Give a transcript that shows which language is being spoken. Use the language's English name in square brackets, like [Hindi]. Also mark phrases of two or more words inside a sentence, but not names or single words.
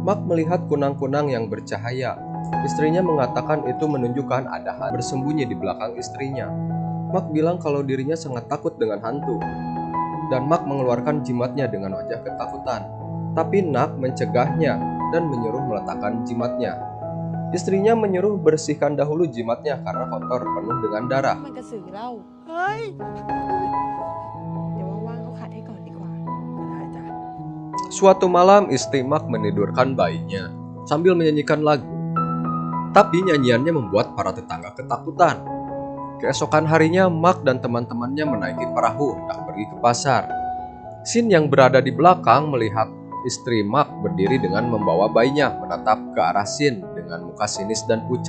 [Indonesian] Mak melihat kunang-kunang yang bercahaya. Istrinya mengatakan itu menunjukkan ada hantu bersembunyi di belakang istrinya. Mak bilang kalau dirinya sangat takut dengan hantu. Dan Mak mengeluarkan jimatnya dengan wajah ketakutan. Tapi Nak mencegahnya dan menyuruh meletakkan jimatnya. Istrinya menyuruh bersihkan dahulu jimatnya karena kotor penuh dengan darah. [Thai] มันกระสือเล่า เฮ้ย เดี๋ยวว่างๆเขาขัดให้ก่อนดีกว่า ก็ได้จ้ะ [Indonesian] Suatu malam istri Mak menidurkan bayinya sambil menyanyikan lagu. Tapi nyanyiannya membuat para tetangga ketakutan. Keesokan harinya Mak dan teman-temannya menaiki perahu hendak pergi ke pasar. Sin yang berada di belakang melihat istri Mak berdiri dengan membawa bayinya menatap ke arah Sin dengan muka sinis dan pucat.